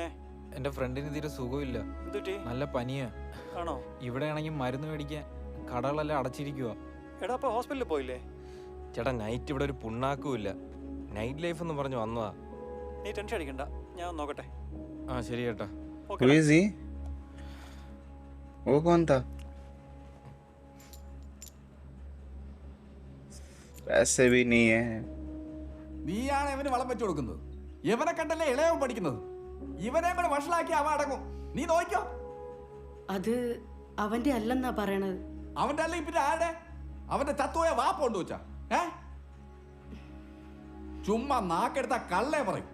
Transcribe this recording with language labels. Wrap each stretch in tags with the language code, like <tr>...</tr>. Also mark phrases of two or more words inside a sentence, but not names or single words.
<ml>എൻ്റെ ഫ്രണ്ടിന് തീരെ സുഖമില്ല, നല്ല പനിയാ. ആണോ? ഇവിടെ ആണെങ്കിൽ മരുന്ന് മേടിക്കാൻ കടകളെല്ലാം അടച്ചിരിക്കുക. എടാ, അപ്പൊ ഹോസ്പിറ്റലിൽ പോയില്ലേ? ചേട്ടാ, നൈറ്റ് ഇവിടെ ഒരു പുണ്ണാക്കുമില്ല.</ml> <en>night life</en> <ml>എന്ന് പറഞ്ഞു വന്നതാ. നീ ടെൻഷൻ അടിക്കണ്ട, ഞാൻ നോക്കട്ടെ. ആ ശരി ചേട്ടാ.</ml> <en>Who is he?</en> <hi>वो कौन था? ऐसे भी नहीं है.</hi> <ml>നീയാണ് ഇവന് വളം വെച്ചു കൊടുക്കുന്നത്. ഇവനെ കണ്ടല്ലേ ഇളയവൻ പഠിക്കുന്നത്. ഇവനെ കൂടെ വഷളാക്കി അവ അടങ്ങും. നീ നോക്കിയോ? അത് അവന്റെ അല്ലെന്നാ പറയണത്. അവന്റെ അല്ല പിന്നെ ആരുടെ? അവന്റെ ചത്തുപോയ വാപ്പ കൊണ്ട് വെച്ചാ? ചുമ്മാ നാക്കെടുത്ത കള്ളേ പറയും.</ml>